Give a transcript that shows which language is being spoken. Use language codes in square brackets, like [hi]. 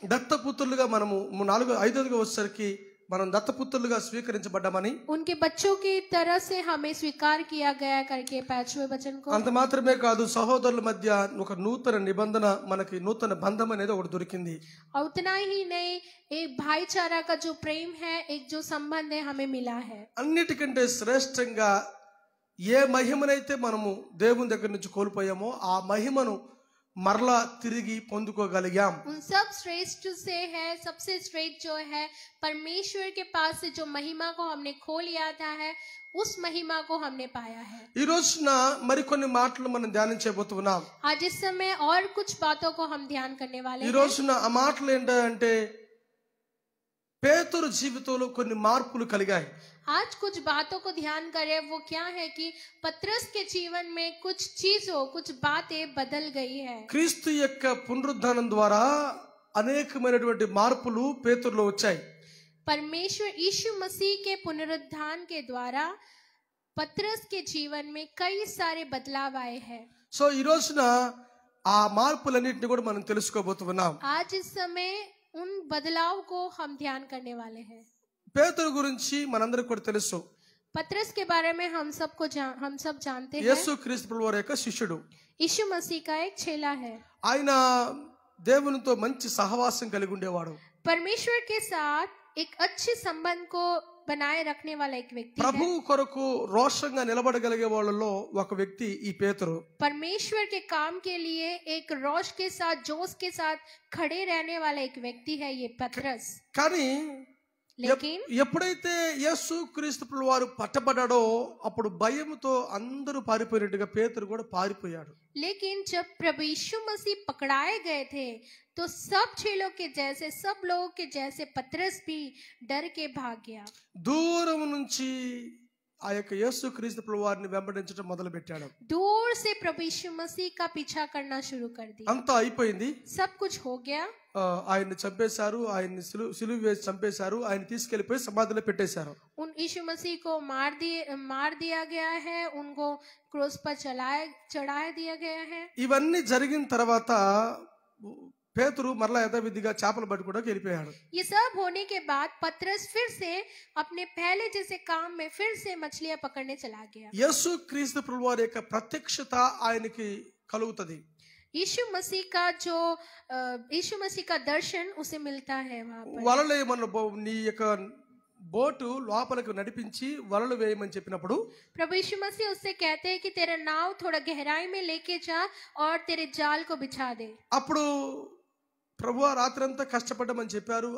[te] దత్తపుత్రులుగా మనము ఐదోదిగా వచ్చేసరికి మనం దత్తపుత్రులుగా స్వీకరించబడ్డామని, [hi] उनके बच्चों की तरह से हमें स्वीकार किया गया करके 5वें वचन को। [te] అంత మాత్రమే కాదు, సహోదరుల మధ్య ఒక నూతన నిబంధన, మనకి నూతన బంధం అనేది ఒకటి దొరికింది. [hi] और उतना ही नहीं, एक भाईचारा का जो प्रेम है, एक जो संबंध है हमें मिला है। [te] అన్నిటికంటే శ్రేష్టంగా ఏ మహిమనైతే మనము దేవుని దగ్గర నుంచి కోల్పోయామో ఆ మహిమను మరలా తిరిగి పొందుకోగలిగాం. [hi] उन सब श्रेष्ठ से है, सबसे श्रेष्ठ जो है परमेश्वर के पास से जो महिमा को हमने खो लिया था है, उस महिमा को हमने पाया है। [te] ఈ రోజున మరికొన్ని మాటలు మనం ధ్యానించబోతున్నాం. [hi] आज इस समय और कुछ बातों को हम ध्यान करने वाले [te] ఈ [hi] हैं। [te] రోజున ఆ మాటలు ఏంటంటే, పేతురు జీవితంలో కొన్ని మార్పులు కలిగాయి. [hi] आज कुछ बातों को ध्यान करें, वो क्या है कि पतरस के जीवन में कुछ चीजों, कुछ बातें बदल गई है। [te] క్రీస్తు యొక్క పునరుద్ధానం ద్వారా అనేకమైనటువంటి మార్పులు పేతురులో వచ్చాయి. [hi] परमेश्वर यीशु मसीह के पुनरुत्थान के द्वारा पतरस के जीवन में कई सारे बदलाव आए हैं। [te] సో ఈ రోజున ఆ మార్పులన్నింటినీ కూడా మనం తెలుసుకోబోతున్నాం. [hi] आज इस समय उन बदलाव को हम ध्यान करने वाले हैं। [te] పేతురు గురించి మనందరికీ కూడా తెలుసు. [hi] पतरस के बारे में हम सब जानते हैं। [te] యేసు క్రీస్తు ప్రభువు వారి యొక్క శిష్యుడు. [hi] यीशु मसीह का एक चेला है। [te] ఆయన దేవునితో మంచి సహవాసం కలిగి ఉండేవాడు. [hi] परमेश्वर के साथ एक अच्छे संबंध को बनाए रखने वाला एक व्यक्ति [te] ప్రభు [hi] है। [te] కొరకు రోషంగా నిలబడగలిగే వాళ్ళలో ఒక వ్యక్తి ఈ పేతురు. [hi] परमेश्वर के काम के लिए एक रोश के साथ, जोश के साथ खड़े रहने वाला एक व्यक्ति है ये पतरस। [te] కానీ [hi] लेकिन [te] ఎప్పుడైతే యేసు క్రీస్తు ప్రభువు వారు పట్టబడ్డాడో అప్పుడు భయంతో అందరూ పారిపోయినట్టుగా పేతురు కూడా పారిపోయాడు. [hi] लेकिन जब प्रभु यीशु मसीह पकड़ाए गए थे तो सब चेलों के जैसे, सब लोगों के जैसे पतरस भी डर के भाग गया। [te] దూరం నుంచి ఆ యొక్క యేసు క్రీస్తు ప్రభువు వారిని వెంబడించడం మొదలు పెట్టాడు. [hi] दूर से प्रभु यीशु मसीह का पीछा करना शुरू कर दिया। [te] అంతా అయిపోయింది. [hi] सब कुछ हो गया। [te] ఆయన్ని చంపేశారు, ఆయన్ని సిలువ వేసి చంపేశారు, ఆయన తీసుకెళ్లిపోయి సమాధిలో పెట్టేశారు. [hi] उन यीशु मसीह को मार दिया गया है, उनको क्रूस पर चढ़ा दिया गया है। [te] ఇవన్నీ జరిగిన తర్వాత పేతురు మరలా యథావిధిగా చేపలు పట్టుకోవడానికి వెళ్ళిపోయాడు. [hi] ये सब होने के बाद पतरस फिर से अपने पहले जैसे काम में फिर से मछलियां पकड़ने चला गया। [te] యేసు క్రీస్తు ప్రభువు వారి యొక్క ప్రత్యక్షత ఆయనకి కలుగుతుంది. [hi] यीशु मसीह का दर्शन उसे मिलता है वहां पर। [te] వలలు ఏమన్నా నీ యొక్క బోటు లోపలికి నడిపించి వలలు వేయమని చెప్పినప్పుడు [hi] प्रभु यीशु मसीह उससे कहते हैं कि तेरा नाव थोड़ा गहराई में लेके जा और तेरे जाल को बिछा दे। [te] అప్పుడు ప్రభువా రాత్రంతా కష్టపడ్డామని చెప్పారు.